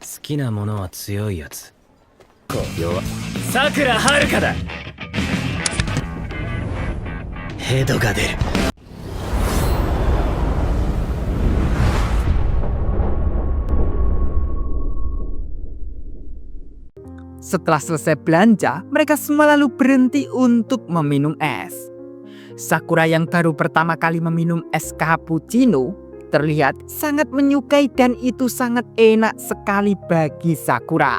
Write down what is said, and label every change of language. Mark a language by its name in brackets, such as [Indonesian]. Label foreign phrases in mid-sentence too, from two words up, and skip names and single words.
[Japanese] きなものは強いやつ。弱。さくらはるかだ。ヘドが出る。 [Indonesian] Setelah selesai belanja, mereka semua lalu berhenti untuk meminum es. Sakura yang baru pertama kali meminum es cappuccino terlihat sangat menyukai dan itu sangat enak sekali bagi Sakura.